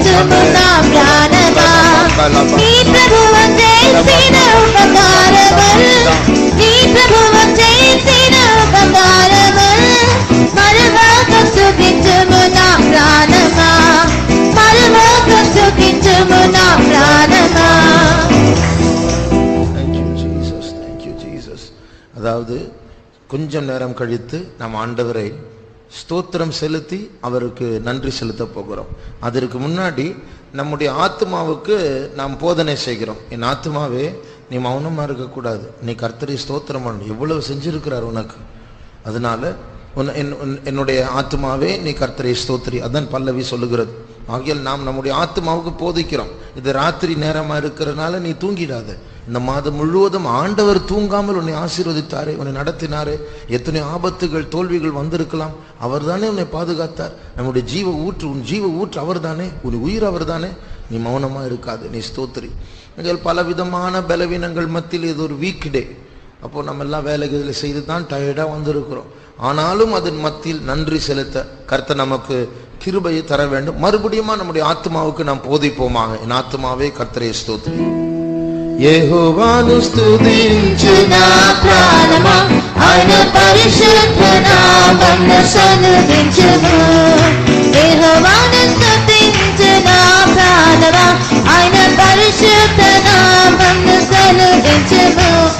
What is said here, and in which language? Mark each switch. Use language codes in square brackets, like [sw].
[te] నీ ప్రభువు చేసిన ఉపకారములు నీ ప్రభువు చేసిన ఉపకారములు మరువక స్తుతించుము నా ప్రాణమా మరువక స్తుతించుము నా ప్రాణమా. [en] Thank you Jesus. [ta] அதாவது கொஞ்சம் நேரம் கழித்து நாம் ஆண்டவரை ஸ்தோத்திரம் செலுத்தி அவருக்கு நன்றி செலுத்த போகிறோம். அதற்கு முன்னாடி நம்முடைய ஆத்மாவுக்கு நாம் போதனை செய்கிறோம். என் ஆத்மாவே நீ மௌனமா இருக்கக்கூடாது, நீ கர்த்தரை ஸ்தோத்திரம் பண்ணணும், எவ்வளவு செஞ்சிருக்கிறார் உனக்கு. அதனால என்னுடைய ஆத்மாவே நீ கர்த்தரை ஸ்தோத்திரி, அதான் பல்லவி சொல்லுகிறது. ஆகியால் நாம் நம்முடைய ஆத்மாவுக்கு போதிக்கிறோம். இது ராத்திரி நேரமா இருக்கிறதுனால நீ தூங்கிடாத. இந்த மாதம் முழுவதும் ஆண்டவர் தூங்காமல் உன்னை ஆசீர்வதித்தாரே, உன்னை நடத்தினாரே. எத்தனை ஆபத்துகள் தோல்விகள் வந்திருக்கலாம், அவர் தானே உன்னை பாதுகாத்தார். நம்முடைய ஜீவ ஊற்று, உன் ஜீவ ஊற்று அவர் தானே, உன் உயிர் அவர் தானே. நீ மௌனமா இருக்காது, நீ ஸ்தோத்திரி. பல விதமான பலவீனங்கள் மத்தியில் இது ஒரு வீக் டே. அப்போ நம்ம எல்லாம் வேலைகளை செய்து தான் டயர்டா வந்திருக்கிறோம். ஆனாலும் அதன் மத்தியில் நன்றி செலுத்த கர்த்தர் நமக்கு கிருபையை தர வேண்டும். மறுபடியும் நம்முடைய ஆத்மாவுக்கு நாம் போதிப்போமாக. என் ஆத்மாவே கர்த்தரை ஸ்தோத்திரி. [te] యెహోవాను స్తుతించు నా ప్రాణమా ఆయన పరిశుద్ధ నామమును సన్నుతించుము. యెహోవాను స్తుతించు నా ప్రాణమా ఆయన పరిశుద్ధ నామమును సన్నుతించుము.